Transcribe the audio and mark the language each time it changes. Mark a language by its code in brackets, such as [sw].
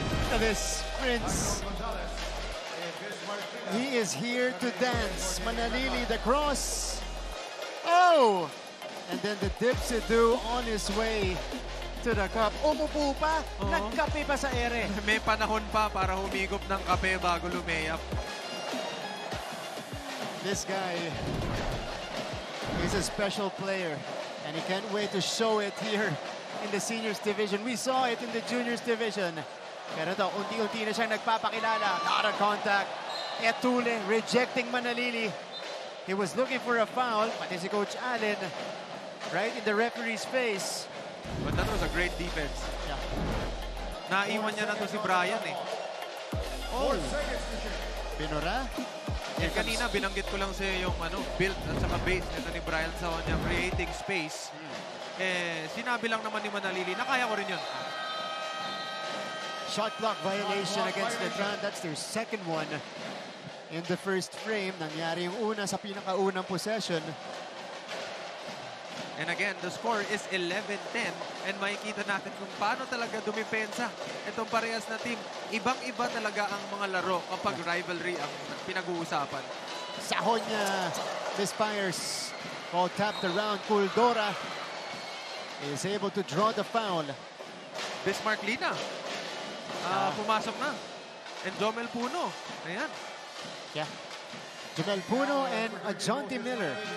[en] Look at this, Prince. He is here to dance. Manalili, the cross. Oh! And then the Dipsy-do on his way to the cup. [tl] Umupo pa, nagkape pa sa ere. May panahon pa para humigop ng kape bago lumeyap. [en] This guy is a special player, and he can't wait to show it here in the seniors division. We saw it in the juniors division. [tl] Pero ito, unti-unti na siyang nagpapakilala. [en] Not a contact. Etule rejecting Manalili. He was looking for a foul, pati si Coach Allen right in the referee's face. But that was a great defense. Yeah. [tl] Naiwan niya na to si Brian eh. Oh! Binura? Eh, kanina binanggit ko lang sa yung build at saka base nito ni Brian Sajonia, [en] creating space. [tl] Eh, sinabi lang naman ni Manalili na kaya ko rin yun. [en] Shot clock violation against Letran. That's their second one in the first frame. [tl] Nangyari yung una sa pinakaunang possession. [en] And again, the score is 11-10 and [tl] makikita natin kung paano talaga dumipensa itong parehas na team. Ibang-iba talaga ang mga laro kapag rivalry ang pinag-uusapan. [en] Sajonia misfires. Ball tapped around. Kuldora is able to draw the foul. [tl] Bismarck Lina. Pumasok na. And Jomel Puno. Ayan. [en] Yeah. Jomel Puno and Jonty Miller.